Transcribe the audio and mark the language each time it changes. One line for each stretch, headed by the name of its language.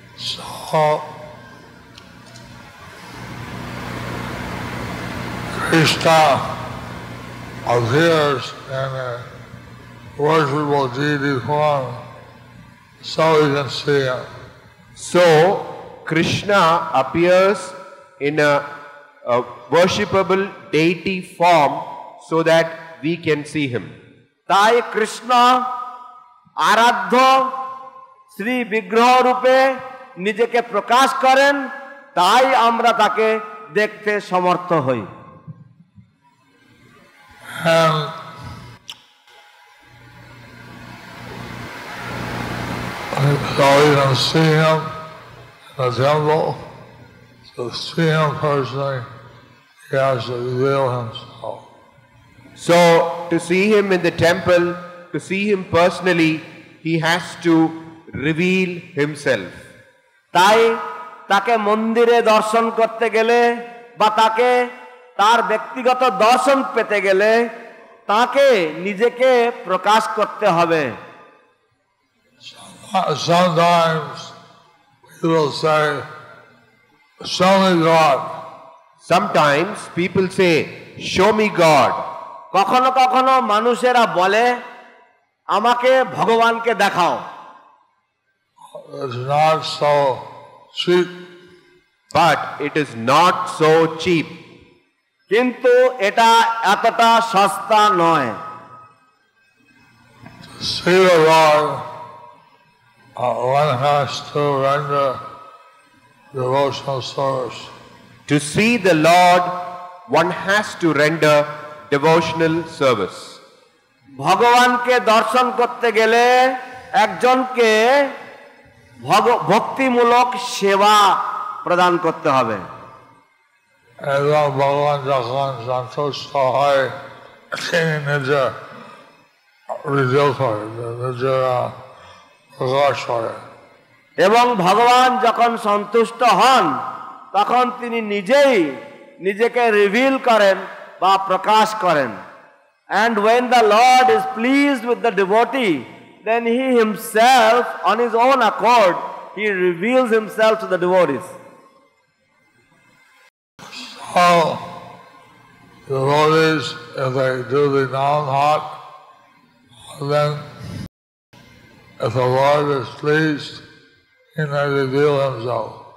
English: So, Krishna appears in a worshipable deity form so we can see him. So, Krishna appears in a worshipable deity form so that we can see him.
Bangla: তাই কৃষ্ণ আরাধ্য শ্রী বিগ্রহ রূপে নিজেকে প্রকাশ করেন, তাই আমরা তাকে দেখতে সমর্থ হই।
English: And so we can see him in the temple. To see him personally, he has to reveal himself. So, to see him in the temple, to see him personally, he has to reveal himself.
Bangla: তাই তাকে মন্দিরে দর্শন করতে গেলে বা তাকে তার ব্যক্তিগত দর্শন পেতে গেলে তাকে নিজেকে প্রকাশ করতে হবে।
English: Sometimes people say, show me God. Sometimes people say, show me God.
Bangla: কখনো কখনো মানুষেরা বলে আমাকে ভগবানকে দেখাও।
English: It's not so cheap. But it is not so cheap.
Bangla: কিন্তু এটা এতটা সস্তা নয়।
English: To see the Lord, one has to render devotional service. To see the Lord, one has to render devotional service.
Bangla: ভগবানকে দর্শন করতে গেলে একজনকে ভক্তিমূলক সেবা প্রদান করতে হবে। এবং ভগবান যখন সন্তুষ্ট হয় তিনি নিজে রিভিল করেন, নিজে প্রকাশ করেন। এবং ভগবান যখন সন্তুষ্ট হন তখন তিনি নিজেই নিজেকে রিভিল করেন বা প্রকাশ করেন।
English: And when the Lord is pleased with the devotee, then he himself on his own accord he reveals himself to the devotees. all devotees, if they do the non-hot, then if the Lord is pleased, He may reveal Himself.